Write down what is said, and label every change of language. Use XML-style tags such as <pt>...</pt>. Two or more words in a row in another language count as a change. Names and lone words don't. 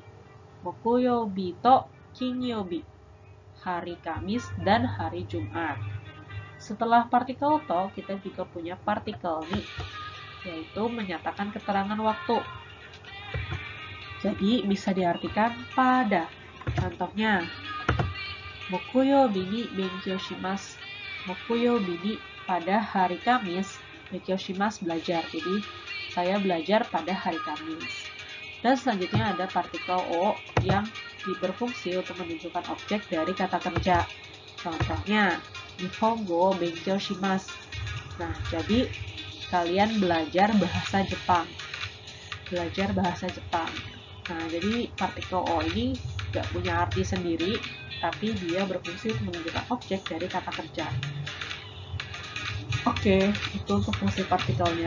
<ja>木曜日と金曜日.</ja> <id>Hari Kamis dan hari Jumat. Setelah partikel to, kita juga punya partikel ni, yaitu menyatakan keterangan waktu. Jadi, bisa diartikan pada. Contohnya,</id> <ja>木曜日に勉強します. 木曜日に</ja> <id>pada hari Kamis,</id> <ja>勉強します belajar.</ja> <id>Jadi, saya belajar pada hari Kamis. Dan selanjutnya ada partikel o yang berfungsi untuk menunjukkan objek dari kata kerja. Contohnya,</id> <ja>日本語勉強します.</ja> <id>Nah, jadi kalian belajar bahasa Jepang. Belajar bahasa Jepang. Nah, jadi partikel o ini gak punya arti sendiri, tapi dia berfungsi untuk menunjukkan objek dari kata kerja. Oke, itu untuk fungsi partikelnya.</id>